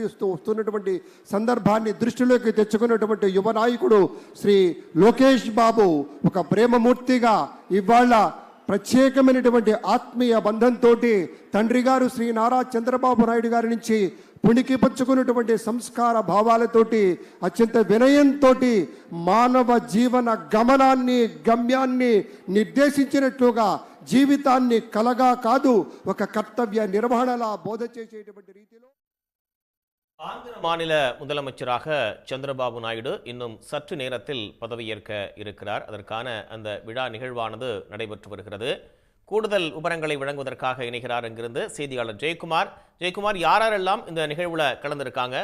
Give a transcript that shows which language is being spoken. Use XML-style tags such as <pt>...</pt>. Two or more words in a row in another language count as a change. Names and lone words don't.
<te>వస్తున్నటువంటి సందర్భాన్ని దృష్టిలోకి తెచ్చుకున్నటువంటి యువ నాయకుడు శ్రీ లోకేష్ బాబు ఒక ప్రేమమూర్తిగా ఇవాళ ప్రత్యేకమైనటువంటి ఆత్మీయ బంధంతో తండ్రి గారు శ్రీ నారా చంద్రబాబు నాయుడు గారి నుంచి పుణికి పంచుకున్నటువంటి సంస్కార భావాలతోటి అత్యంత వినయంతో మానవ జీవన గమ్యాన్ని నిర్దేశించినట్లుగా జీవితాన్ని కలగా కాదు ఒక కర్తవ్య నిర్వహణలా బోధ చేసేటువంటి రీతిలో</te> <ta>ஆந்திர மாநில முதலமைச்சராக சந்திரபாபு நாயுடு இன்னும் சற்று நேரத்தில் பதவியேற்க இருக்கிறார். அதற்கான அந்த விழா நிகழ்வானது நடைபெற்று வருகிறது. கூடுதல் விவரங்களை வழங்குவதற்காக இணைகிறார் என்கிறது செய்தியாளர் ஜெயக்குமார். யாரெல்லாம் இந்த நிகழ்வுல கலந்திருக்காங்க?</ta>